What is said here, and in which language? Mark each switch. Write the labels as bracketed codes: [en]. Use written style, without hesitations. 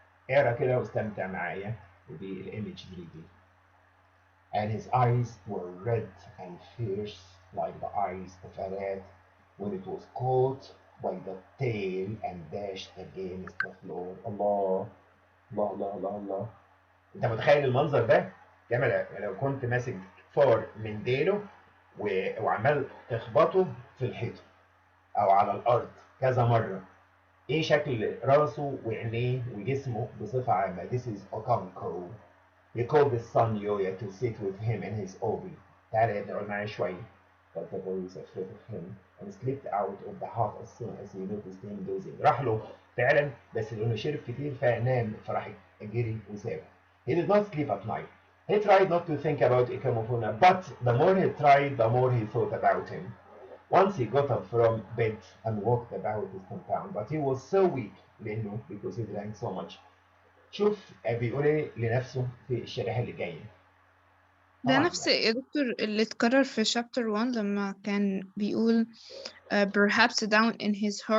[ar] اقرا كده واستمتع معايا بالايمجري دي. [en] And his eyes were red and fierce like the eyes of a rat when it was caught by the tail and dashed against the floor. [ar] الله الله الله الله الله. انت متخيل المنظر ده؟ جمال لو كنت ماسك فار من ديله وعمال تخبطه في الحيطه او على الارض كذا مره، ايه شكل راسه وعينيه وجسمه بصفه عامه. [en] This is Okonkwo. He called his son Yoya to sit with him in his obi. [ar] تعالى اقعد معايا شويه. [en] But the boy was afraid of him and slipped out of the hut as soon as he noticed him dozing. [ar] راح له فعلا بس لانه شرب كتير فنام فراح جري وسابه. [en] He did not sleep at night. He tried not to think about Ikemukuna, but the more he tried, the more he thought about him. Once he got up from bed and walked about his compound, but he was so weak [ar] لأنه [en] because he drank so much. [ar] شوف بيقول ايه لنفسه في الشريحة اللي جاية. ده نفس يا دكتور اللي اتكرر في chapter 1 لما كان بيقول [en] perhaps down in his heart